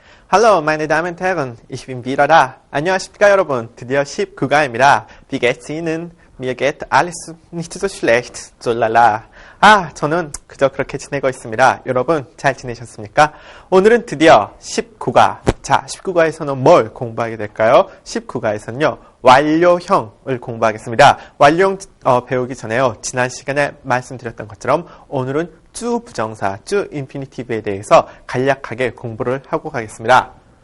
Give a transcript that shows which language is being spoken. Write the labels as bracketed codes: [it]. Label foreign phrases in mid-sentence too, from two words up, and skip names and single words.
[de] Hallo, meine Damen und Herren, ich bin wieder da. [ko] 안녕하십니까, 여러분. 드디어 19과입니다. [de] Wie geht's Ihnen? Mir geht alles nicht so schlecht. so lala. [ko] 저는 그저 그렇게 지내고 있습니다. 여러분, 잘 지내셨습니까? 오늘은 드디어 19과. 자, 19과에서는 뭘 공부하게 될까요? 19과에서는요, 완료형을 공부하겠습니다. 완료형 배우기 전에요, 지난 시간에 말씀드렸던 것처럼 오늘은 주 부정사, 주 인피니티브에 대해서 간략하게 공부를 하고 가겠습니다.